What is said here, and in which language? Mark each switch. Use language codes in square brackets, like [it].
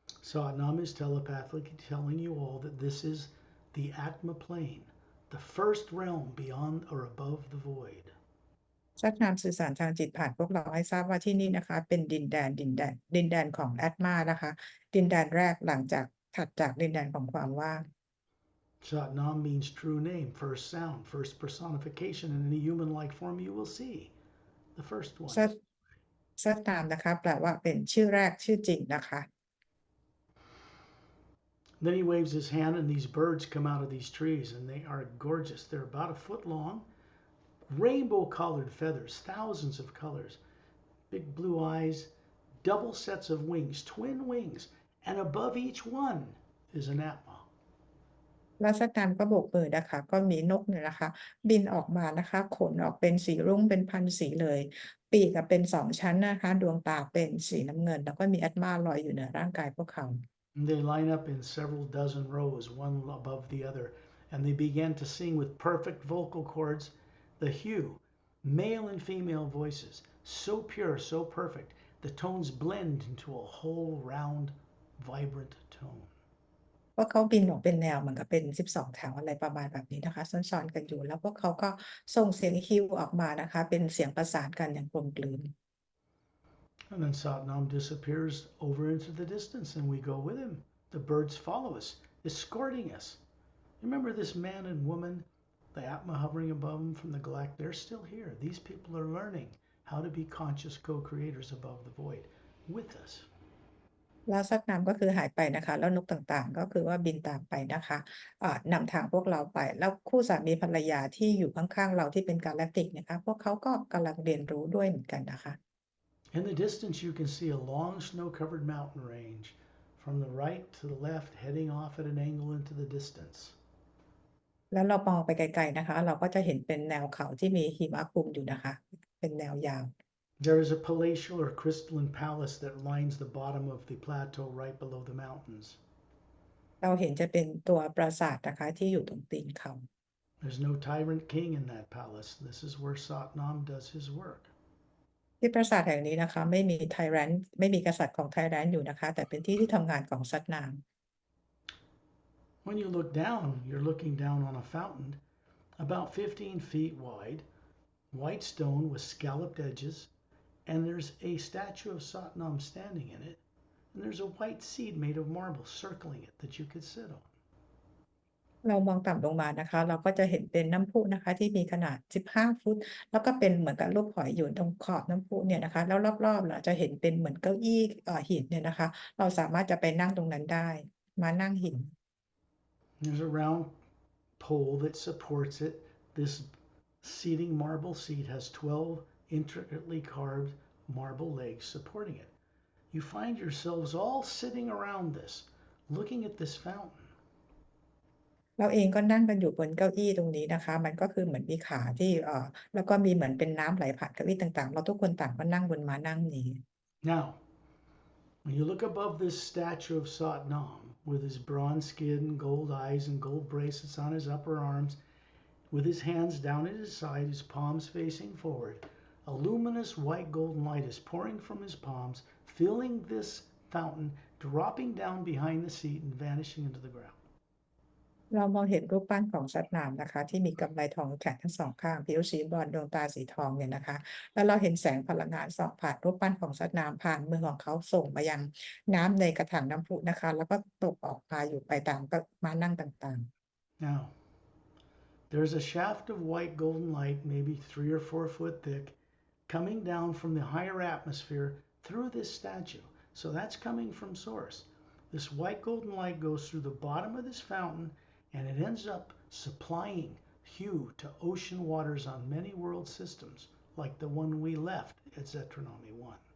[en] Satnam is telepathically telling you all that this is the Atma plane, the first realm beyond or above the void. [th] สัตว์น้ำสื่อสารทางจิตผ่านพวกเราให้ทราบว่าที่นี่นะคะ เป็นดินแดนของแอตมานะคะ ดินแดนแรกหลังจากถัดจากดินแดนของความว่าง [en] Satnam means true name, first sound, first personification in any human-like form you will see. The first one. [th] สัตว์น้ำนะคะ แปลว่าเป็นชื่อแรกชื่อจริงนะคะ [en] Then he waves his hand and these birds come out of these trees and they are gorgeous. They're about a foot long, rainbow-colored feathers, thousands of colors, big blue eyes, double sets of wings, twin wings, and above each one is an Atma. [th] แล้วสัตว์น้ำก็โบกมือนะคะ ก็มีนกเนี่ยนะคะ บินออกมานะคะ ขนออกเป็นสีรุ้งเป็นพันสีเลย ปีกเป็น2 ชั้นนะคะ ดวงตาเป็นสีน้ำเงิน แล้วก็มีแอตมาลอยอยู่เหนือร่างกายพวกเขา [en] And they line up in several dozen rows, one above the other, and they begin to sing with perfect vocal cords, the HU, male and female voices, so pure, so perfect, the tones blend into a whole round, vibrant tone. [th] พวกเขาบินออกเป็นแนวเหมือนกับเป็น12 แถวอะไรประมาณแบบนี้นะคะซ้อนๆกันอยู่ แล้วพวกเขาก็ส่งเสียงฮิวออกมานะคะ เป็นเสียงประสานกันอย่างกลมกลืน [en] And then Satnam disappears over into the distance and we go with him. The birds follow us, escorting us. Remember this man and woman, the Atma hovering above them from the galactic, they're still here. These people are learning how to be conscious co-creators above the void with us. [th] แล้วสัตว์น้ำก็คือหายไปนะคะ แล้วนกต่างๆ ก็คือว่าบินตามไปนะคะนำทางพวกเราไป แล้วคู่สามีภรรยาที่อยู่ข้างๆเราที่เป็นกาแล็กติกนะคะ พวกเขาก็กำลังเรียนรู้ด้วยเหมือนกันนะคะ [en] In the distance, you can see a long snow-covered mountain range from the right to the left, heading off at an angle into the distance. [th] แล้วเรามองไปไกลๆนะคะ เราก็จะเห็นเป็นแนวเขาที่มีหิมะคลุมอยู่นะคะ เป็นแนวยาว [en] There is a palatial or crystalline palace that lines the bottom of the plateau right below the mountains. [th] เราเห็นจะเป็นตัวปราสาทนะคะที่อยู่ตรงตีนเขา [en] There's no tyrant king in that palace. This is where Satnam does his work. [th] ที่ปราสาทแห่งนี้นะคะ ไม่มีไทแรนท์ไม่มีกษัตริย์ของไทแรนท์อยู่นะคะ แต่เป็นที่ที่ทำงานของสัตว์น้ำ [en] When you look down, you're looking down on a fountain about 15 feet wide, white stone with scalloped edges, and there's a statue of Satnam standing in it, and there's a white seed made of marble circling it that you could sit on. [th] เรามองต่ำลงมานะคะ เราก็จะเห็นเป็นน้ำพุนะคะ ที่มีขนาด15 ฟุต แล้วก็เป็นเหมือนกับรูปหอยอยู่ตรงขอบน้ำพุเนี่ยนะคะ แล้วรอบๆเราจะเห็นเป็นเหมือนเก้าอี้หินเนี่ยนะคะ เราสามารถจะไปนั่งตรงนั้นได้ มานั่งหิน [en] There's a round pole that supports it. This seating marble seat has 12 intricately carved marble legs supporting it. You find yourselves all sitting around this, looking at this fountain. [th] เราเองก็นั่งกันอยู่บนเก้าอี้ตรงนี้นะคะ มันก็คือเหมือนมีขาที่แล้วก็มีเหมือนเป็นน้ำไหลผ่านเก้าอี้ต่างๆ เราทุกคนต่างก็นั่งบนม้านั่งนี้ [en] Now, when you look above this statue of Satnam, with his bronze skin, gold eyes, and gold bracelets on his upper arms, with his hands down at his side, his palms facing forward, a luminous white golden light is pouring from his palms, filling this fountain, dropping down behind the seat and vanishing into the ground. [th] เรามองเห็นรูปปั้นของสัตว์น้ำนะคะ ที่มีกำไลทองแขนทั้งสองข้างผิวสีบรอนซ์ดวงตาสีทองเนี่ยนะคะ แล้วเราเห็นแสงพลังงานส่องผ่านรูปปั้นของสัตว์น้ำผ่านมือของเขาส่งมายังน้ำในกระถางน้ำพุนะคะ แล้วก็ตกออกมาอยู่ไปตามก็ม้านั่งต่าง [en] Now, there's a shaft of white golden light, maybe 3 or 4 foot thick, coming down from the higher atmosphere through this statue. So that's coming from source. This white golden light goes through the bottom of this fountain and it ends up supplying hue to ocean waters on many world systems, like the one we left at Zetronomy 1.